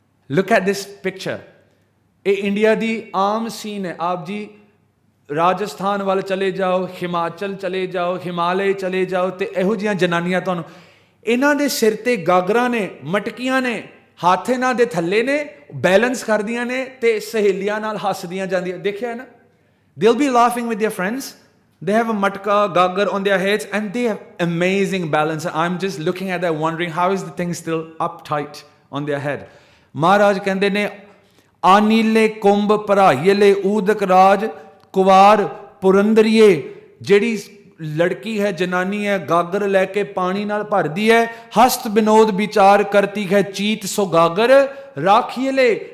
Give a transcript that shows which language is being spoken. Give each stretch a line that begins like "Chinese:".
English: Look at this picture.
Punjabi: ਇਹ India ਦੀ ਆਮ scene ਹੈ। ਆਪ ਜੀ ਰਾਜਸਥਾਨ ਵੱਲ ਚਲੇ ਜਾਓ, ਹਿਮਾਚਲ ਚਲੇ ਜਾਓ, ਹਿਮਾਲय ਚਲੇ ਜਾਓ, ਤੇ ਇਹੋ ਜਿਹੀਆਂ ਜਨਾਨੀਆਂ ਤੁਹਾਨੂੰ, ਇਹਨਾਂ ਦੇ ਸਿਰ ਤੇ ਗਾਗਰਾਂ ਨੇ, ਮਟਕੀਆਂ ਨੇ, ਹੱਥ ਇਹਨਾਂ ਦੇ ਥੱਲੇ ਨੇ, ਬੈਲੈਂਸ ਕਰਦੀਆਂ ਨੇ ਤੇ ਸਹੇਲੀਆਂ ਨਾਲ ਹੱਸਦੀਆਂ ਜਾਂਦੀਆਂ। ਦੇਖਿਆ ਨਾ,
English: they'll be laughing with their friends. They have a matka, gagar on their heads, and they have amazing balance. I'm just looking at that wondering how is the thing still uptight on their head.
Punjabi: Maharaj ਕਹਿੰਦੇ ਨੇ ਆਨੀਲੇ ਕੁੰਭ ਭਰਾਈਲੇ ਊਦਕ ਰਾਜ ਕੁਵਾਰ ਪੁਰੰਦਰੀਏ। ਜਿਹੜੀ ਲੜਕੀ ਹੈ, ਜਨਾਨੀ ਹੈ, ਗਾਗਰ ਲੈ ਕੇ ਪਾਣੀ ਨਾਲ ਭਰਦੀ ਹੈ, ਹਸਤ ਵਿਨੋਦ ਵਿਚਾਰ ਕਰਤੀ ਹੈ ਚੀਤ ਸੋ ਗਾਗਰ ਰਾਖੀਲੇ।